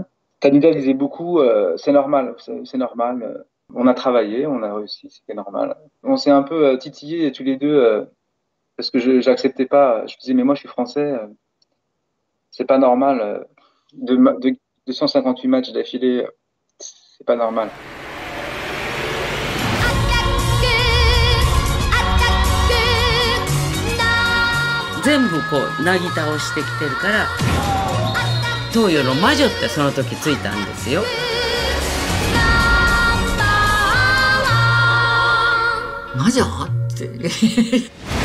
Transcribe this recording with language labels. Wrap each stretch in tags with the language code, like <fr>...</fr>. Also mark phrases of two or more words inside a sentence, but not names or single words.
<fr>Tanida disait beaucoup, c'est normal, c'est normal. On a travaillé, on a réussi, c'était normal. On s'est un peu titillés tous les deux parce que j'acceptais pas. Je disais mais moi je suis français, c'est pas normal de 158 matchs d'affilée, c'est pas normal.</fr> <ja>全部こうなぎ倒してきてるから東洋の魔女ってその時ついたんですよ。魔女って</ja>